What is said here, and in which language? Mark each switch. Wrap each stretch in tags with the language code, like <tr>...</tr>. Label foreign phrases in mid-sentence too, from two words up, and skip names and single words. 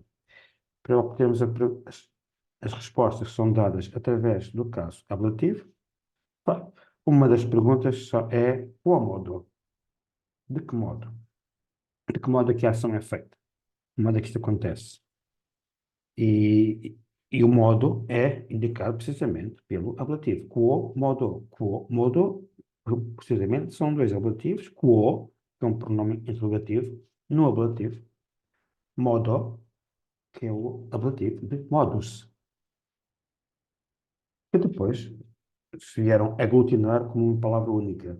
<pt>Para obtermos as respostas que são dadas através do caso ablativo, uma das perguntas só é qual modo? De que modo? De que modo é que a ação é feita? De que modo é que isto acontece? E o modo é indicado precisamente pelo ablativo.</pt> <la>Quo modo. Quo modo,</la> <pt>precisamente, são dois ablativos. Quo, que é um pronome interrogativo, no ablativo. Modo, que é o ablativo de modus. Que depois se vieram aglutinar como uma palavra única.</pt>